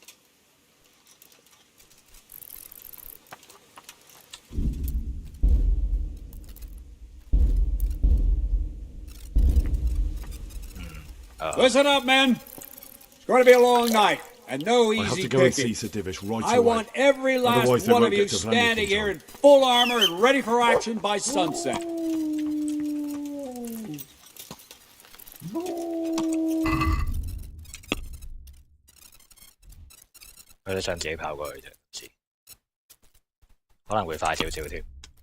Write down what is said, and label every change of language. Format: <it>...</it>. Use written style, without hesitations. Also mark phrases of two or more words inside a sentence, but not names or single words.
<en>Listen up, men. It's going to be a long night, and no I have easy to go and see picking. Sir Divish right I away. want every Otherwise last they one won't of you get to standing Vanya's here on. in full armor and ready for action by sunset.</en> <yue>佢都想自己跑過去啫，唔知可能會快少少添。</yue>